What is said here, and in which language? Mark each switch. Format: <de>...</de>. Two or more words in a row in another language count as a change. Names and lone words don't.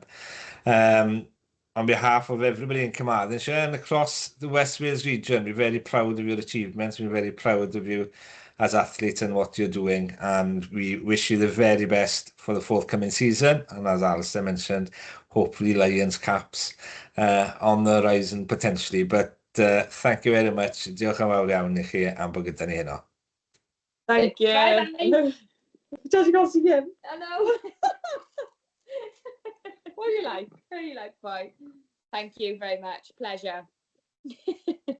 <en>On behalf of everybody in Carmarthenshire and across the West Wales region, we're very proud of your achievements. We're very proud of you as athletes and what you're doing, and we wish you the very best for the forthcoming season. And as Alistair mentioned, hopefully Lions caps on the horizon potentially. But thank you very much.</en> <cy>Diolch yn fawr iawn I chi am bod gyda ni heno.</cy> <en>Thank you. Bye. Just got to see him. I know. How you like? Bye. Thank you very much. Pleasure.</en>